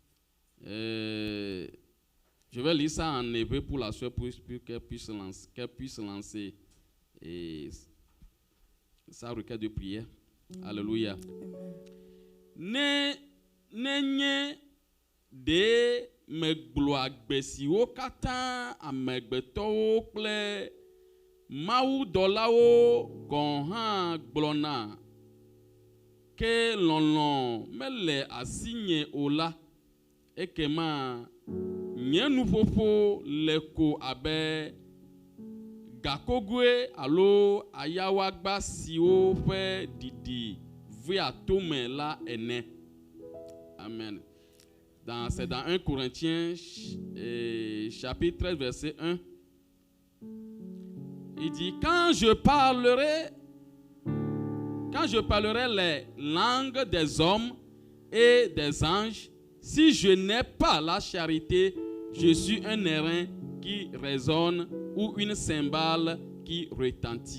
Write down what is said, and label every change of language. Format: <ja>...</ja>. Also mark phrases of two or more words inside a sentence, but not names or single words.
<fr>Je vais lire ça en hébreu pour la soeur pour qu'elle puisse lancer et sa requête de prière. Alléluia.</fr> <ee>Ne nye de megblɔ agbe siwo katã amegbetɔwo kple mawudɔlawo gɔ̃ hã gblɔna ke lɔlɔ̃ mele asinye o la ekema nye nuƒoƒo le ko abe gakogoe alo ayawagba siwo ƒe didi ve atome la ene. Amen.</ee> <fr>C'est dans 1 Corinthiens chapitre 13 verset 1. Il dit, quand je parlerai les langues des hommes et des anges, si je n'ai pas la charité, je suis un airain qui résonne ou une cymbale qui retentit.</fr>